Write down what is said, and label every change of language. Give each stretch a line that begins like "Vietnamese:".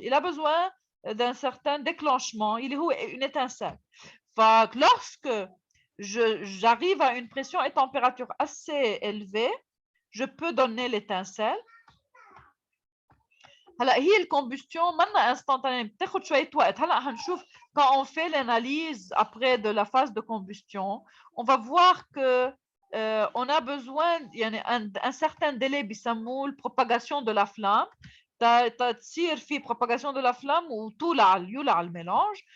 French: Il a besoin d'un certain déclenchement
Arabic: اللي هو
French: une étincelle. فlorsque j'arrive à une pression et température assez élevée, je peux donner l'étincelle.
Arabic: هلا هي الcombustion منا instantanée بتاخد شوية وقت.
French: هلا هنشوف quand on fait l'analyse après de la phase de combustion, on va voir que on a besoin يعني un certain délai
Arabic: بيسموه
French: propagation de la flamme.
Arabic: تصير في
French: propagation de la flamme ou
Arabic: يولع الميلانج.